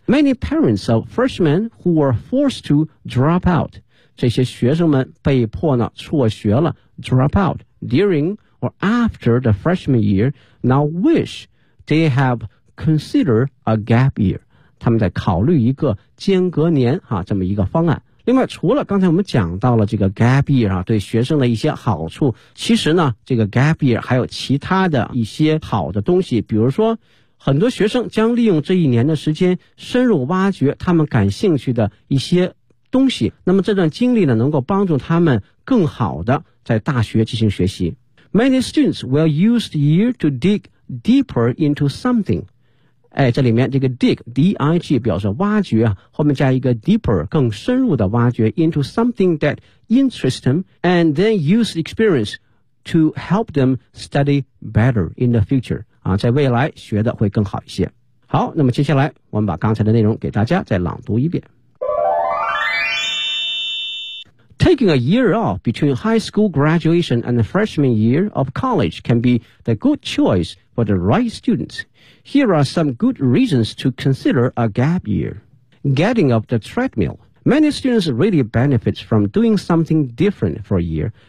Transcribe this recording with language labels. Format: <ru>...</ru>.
<en>Many parents of freshmen who were forced to drop out，</en> <zh>这些学生们被迫呢辍学了，</zh> <en>drop out duringOr after the freshman year, now wish they have considered a gap year.</en> <zh>他们在考虑一个间隔年哈、啊、这么一个方案。另外，除了刚才我们讲到了这个 gap year 啊，对学生的一些好处，其实呢，这个 gap year 还有其他的一些好的东西。比如说，很多学生将利用这一年的时间，深入挖掘他们感兴趣的一些东西。那么这段经历呢，能够帮助他们更好的在大学进行学习。</zh> <en>Many students will use the year to dig deeper into something.</en> <zh>哎，这里面这个</zh> <en>dig, D-I-G</en> <zh>表示挖掘，后面加一个</zh> <en>deeper,</en> <zh>更深入的挖掘</zh> <en>into something that interests them, and then use experience to help them study better in the future.</en> <zh>啊，在未来学的会更好一些。好，那么接下来我们把刚才的内容给大家再朗读一遍。</zh> <en>Taking a year off between high school graduation and the freshman year of college can be the good choice for the right students. Here are some good reasons to consider a gap year. Getting off the treadmill. Many students really benefit from doing something different for a year.</en>